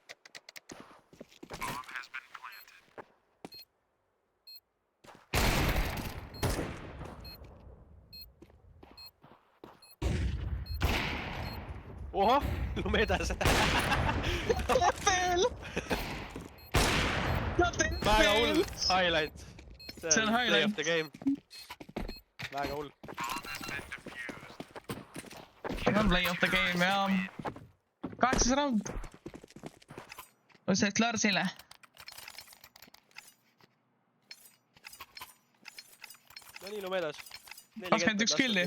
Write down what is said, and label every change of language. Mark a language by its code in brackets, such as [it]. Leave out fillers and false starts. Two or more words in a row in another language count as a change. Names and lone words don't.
[et] Oho, lumedas. Veel! Väga hull highlight. See on highlight. [en] Play of the game. [et] Väga hull. See on [en] play of the game [et] ja 8. round. On see Larsile. No nii lumedas. 21 killi.